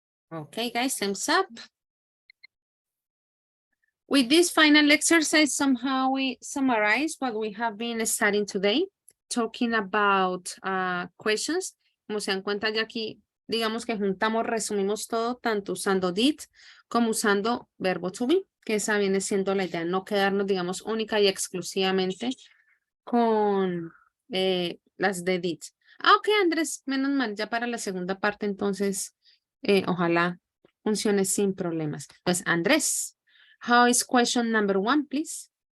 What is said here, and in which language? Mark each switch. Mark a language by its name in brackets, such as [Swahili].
[English] Okay, guys, thumbs up. With this final exercise, somehow we summarize what we have been studying today, talking about questions. [Spanish] Como se dan cuenta ya aquí, digamos que juntamos, resumimos todo, tanto usando did como usando verbo to be, que esa viene siendo la idea, no quedarnos, digamos, única y exclusivamente con las de did. Ok, Andrés, menos mal, ya para la segunda parte, entonces, ojalá funcione sin problemas. Pues, Andrés. [English] How is question number 1, please?